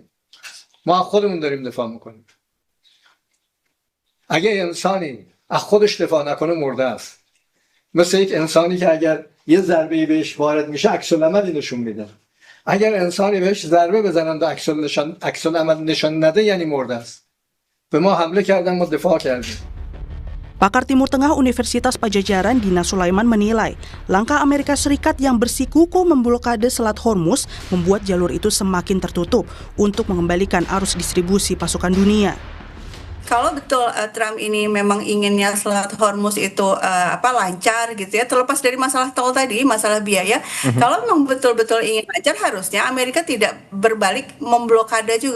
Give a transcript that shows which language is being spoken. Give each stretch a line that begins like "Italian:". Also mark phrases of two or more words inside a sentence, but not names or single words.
Persian: ما از خودمون داریم دفاع میکنیم. اگه انسانی از خودش دفاع نکنه مرده است. مثل یک انسانی که اگر یه ضربه‌ای بهش وارد میشه عکس العملی نشون میده. اگر انسانی بهش ضربه بزنن و عکس العمل نشون نده یعنی مرده است. به ما حمله کردن، ما دفاع کردیم.
Indonesian: Pakar Timur Tengah Universitas Pajajaran Dina Sulaiman menilai langkah Amerika Serikat yang bersikukuh memblokade Selat Hormuz membuat jalur itu semakin tertutup untuk mengembalikan arus distribusi pasokan dunia. Kalau betul Trump ini memang inginnya Selat Hormuz itu lancar gitu ya, terlepas dari masalah tol tadi, masalah biaya, kalau memang betul-betul ingin lancar harusnya Amerika tidak berbalik memblokade juga.